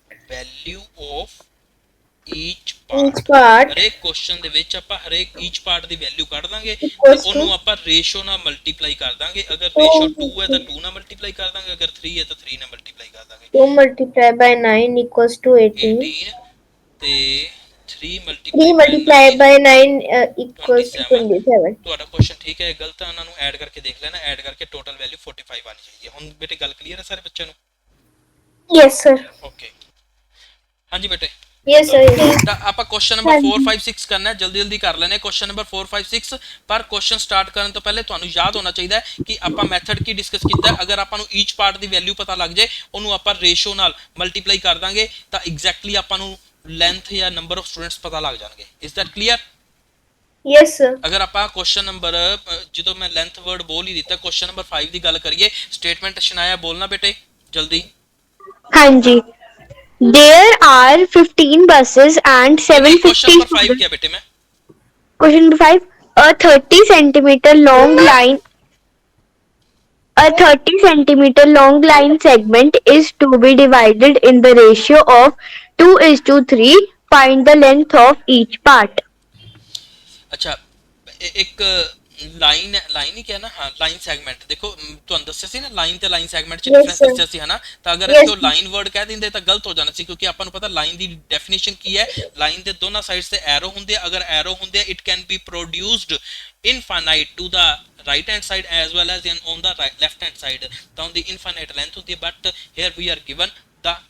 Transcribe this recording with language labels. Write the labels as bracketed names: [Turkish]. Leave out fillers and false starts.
[Punjabi] Value of ਈਚ [English] each [Punjabi] part, [English] part [Punjabi] ਹਰੇਕ question ਦੇ ਵਿੱਚ ਆਪਾਂ ਹਰੇਕ ਈਚ ਪਾਰਟ ਦੀ ਵੈਲਿਊ ਕੱਢ ਦਾਂਗੇ ਤੇ [English] equals to [Punjabi] ਉਹਨੂੰ ਆਪਾਂ ਰੇਸ਼ੋ ਨਾਲ ਮਲਟੀਪਲਾਈ ਕਰ ਦਾਂਗੇ। ਅਗਰ ਰੇਸ਼ੋ 2 ਹੈ ਤਾਂ 2 ਨਾਲ ਮਲਟੀਪਲਾਈ ਕਰ ਦਾਂਗੇ, ਅਗਰ 3 ਹੈ ਤਾਂ 3 ਨਾਲ ਮਲਟੀਪਲਾਈ ਕਰ ਦਾਂਗੇ। [English] 2 multiplied by 9 equals to 18. [Punjabi] 18 ਤੇ 3 [English] 3 multiplied by 9 equals to 27. 27. [Punjabi] ਤੁਹਾਡਾ ਕੁਐਸਚਨ ਠੀਕ ਹੈ, ਗਲਤ ਹੈ, ਉਹਨਾਂ ਨੂੰ ਐਡ ਕਰਕੇ ਦੇਖ ਲੈਣਾ। ਐਡ ਕਰਕੇ ਟੋਟਲ ਵੈਲਿਊ 45 ਆਣੀ ਚਾਹੀਦੀ ਹੈ। ਹੁਣ ਬੇਟੇ ਗੱਲ ਕਲੀਅਰ ਹੈ ਸਾਰੇ ਬੱਚਿਆਂ ਨੂੰ? [English] Yes, sir. [Punjabi] ਓਕੇ ਹਾਂਜੀ ਬੇਟੇ, [English] Yes, sir. [Punjabi] ਤਾਂ ਆਪਾਂ ਕੁਐਸਚਨ ਨੰਬਰ 4 5 6 ਕਰਨਾ ਹੈ। ਜਲਦੀ ਜਲਦੀ ਕਰ ਲੈਣੇ ਕੁਐਸਚਨ ਨੰਬਰ 4 5 6। ਪਰ ਕੁਐਸਚਨ ਸਟਾਰਟ ਕਰਨ ਤੋਂ ਪਹਿਲੇ ਤੁਹਾਨੂੰ ਯਾਦ ਹੋਣਾ ਚਾਹੀਦਾ ਹੈ ਕਿ ਆਪਾਂ ਮੈਥਡ ਕੀ ਡਿਸਕਸ ਕੀਤਾ ਹੈ। ਅਗਰ ਆਪਾਂ ਨੂੰ ਈਚ ਪਾਰਟ ਦੀ ਵੈਲਿਊ ਪਤਾ ਲੱਗ ਜਾਏ, ਉਹਨੂੰ ਆਪਾਂ ਰੇਸ਼ੋ ਨਾਲ ਮਲਟੀਪਲਾਈ ਕਰ ਦਾਂਗੇ ਤਾਂ ਐਗਜ਼ੈਕਟਲੀ ਆਪਾਂ ਨੂੰ ਲੈਂਥ ਜਾਂ ਨੰਬਰ ਆਫ ਸਟੂਡੈਂਟਸ ਪਤਾ ਲੱਗ ਜਾਣਗੇ। [English] Is that clear? Yes, sir. [Punjabi] ਅਗਰ ਆਪਾਂ ਕੁਐਸਚਨ ਨੰਬਰ ਜਦੋਂ ਮੈਂ ਲੈਂਥ ਵਰਡ ਬੋਲ ਹੀ ਦਿੱਤਾ, ਕੁਐਸਚਨ ਨੰਬਰ 5 ਦੀ ਗੱਲ ਕਰੀਏ, ਸਟੇਟਮੈਂਟ ਸ਼ਨਾਇਆ ਬੋਲਣਾ ਬੇਟੇ ਜਲਦੀ। [English] Hanji. There are 15 buses and 750 [Punjabi] number 5 [English] students. [Hindi] क्या बेटे में? [English] Question number 5. A 30 centimeter long line. A 30 centimeter long line segment is to be divided in the ratio of 2:3. Find the length of each part. [Hindi] अच्छा एक [Punjabi] line line ਹੀ ਕਿਹਾ ਨਾ, ਹਾਂ line segment. ਦੇਖੋ ਤੁਹਾਨੂੰ ਦੱਸਿਆ ਸੀ ਨਾ ਲਾਈਨ ਤੇ ਲਾਈਨ ਸੈਗਮੈਂਟ ਚ [English] Yes, [Punjabi] ਡਿਫਰੈਂਸ [English] sir. [Punjabi] ਦੱਸਿਆ ਸੀ ਹਨਾ। ਤਾਂ ਅਗਰ [English] Yes, [Punjabi] ਇੱਥੇ ਉਹ ਲਾਈਨ ਵਰਡ ਕਹਿ ਦਿੰਦੇ ਤਾਂ ਗਲਤ ਹੋ ਜਾਣਾ ਸੀ, ਕਿਉਂਕਿ ਆਪਾਂ ਨੂੰ ਪਤਾ ਲਾਈਨ ਦੀ ਡੈਫੀਨੇਸ਼ਨ ਕੀ ਹੈ। ਲਾਈਨ ਦੇ ਦੋਨਾਂ ਸਾਈਡਸ ਤੇ ਐਰੋ ਹੁੰਦੇ ਆ। ਅਗਰ ਐਰੋ ਹੁੰਦੇ ਆ, it can be produced infinite to ਦਾ [English] right hand side as well as on the left hand side। [Punjabi] ਤਾਂ ਉਹਦੀ infinite length ਹੁੰਦੀ ਹੈ, [English] but here we are given the